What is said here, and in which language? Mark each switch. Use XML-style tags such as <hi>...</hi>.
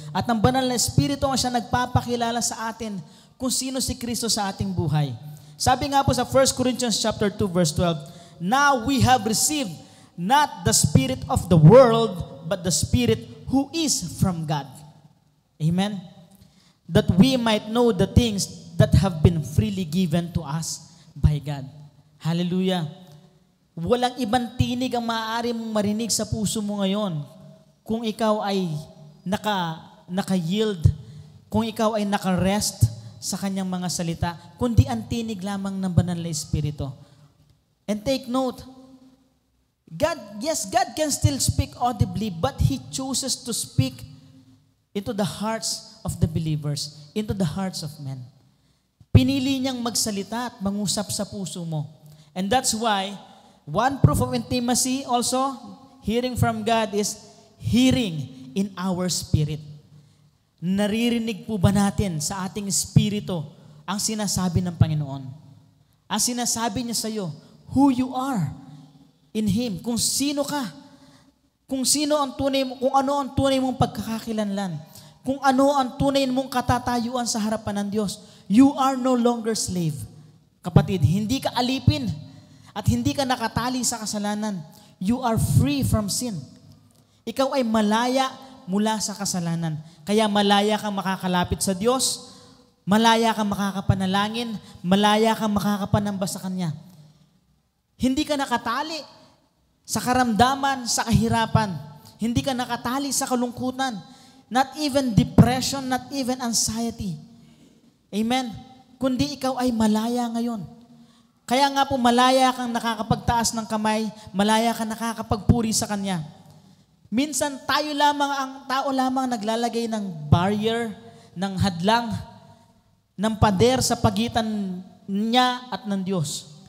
<tl>At ang Banal na Espiritu ang siya nagpapakilala sa atin kung sino si Kristo sa ating buhay. Sabi nga po sa</tl> <en>1 Corinthians chapter 2 verse 12, now we have received not the spirit of the world, but the Spirit who is from God. Amen? That we might know the things that have been freely given to us by God. Hallelujah.</en> <tl>Walang ibang tinig ang maaari mong marinig sa puso mo ngayon kung ikaw ay naka-yield, kung ikaw ay naka-rest sa kanyang mga salita, kundi ang tinig lamang ng Banal na Espiritu.</tl> <en>And take note, God can still speak audibly, but He chooses to speak into the hearts of the believers, into the hearts of men.</en> <tl>Pinili niyang magsalita at mangusap sa puso mo.</tl> <en>And that's why, one proof of intimacy also, hearing from God is hearing in our spirit.</en> <tl>Naririnig po ba natin sa ating espiritu ang sinasabi ng Panginoon? Ang sinasabi niya sa iyo,</tl> <en>who you are in Him,</en> <tl>kung sino ka, kung ano ang tunay mong pagkakakilanlan, kung ano ang tunay mong katatayuan sa harapan ng Diyos.</tl> <en>You are no longer slave.</en> <tl>Kapatid, hindi ka alipin at hindi ka nakatali sa kasalanan.</tl> <en>You are free from sin.</en> <tl>Ikaw ay malaya mula sa kasalanan. Kaya malaya kang makakalapit sa Diyos, malaya kang makakapanalangin, malaya kang makakapanamba sa Kanya. Hindi ka nakatali sa karamdaman, sa kahirapan. Hindi ka nakatali sa kalungkutan.</tl> <en>Not even depression, not even anxiety. Amen?</en> <tl>Kundi ikaw ay malaya ngayon. Kaya nga po malaya kang nakakapagtaas ng kamay, malaya kang nakakapagpuri sa Kanya. Minsan ang tao lamang naglalagay ng barrier, ng hadlang, ng pader sa pagitan niya at ng Diyos.</tl>